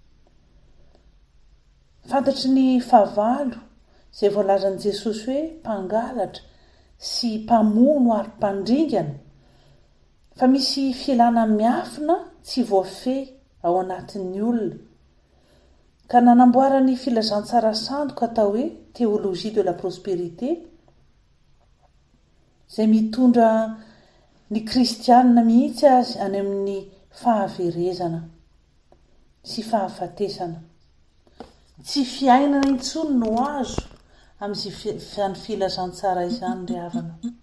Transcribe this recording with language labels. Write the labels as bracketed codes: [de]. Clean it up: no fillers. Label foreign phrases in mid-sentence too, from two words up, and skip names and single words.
[mg] Fantatry ny favalo izay voalazan'i Jesosy hoe mpangalatra sy mpamono ary mpandringana, fa misy filana miafina tsy voafehy ao anatin'ny olona, ka nanamboarany filazantsara sandoka atao hoe [fr] théologie de la prospérité, [mg] izay mitondra ny kristianina mihitsy azy any amin'ny fahaverezana sy fahafatesana. Tsy fiainana intsony no azo amin'izany filazantsara izany ry havana.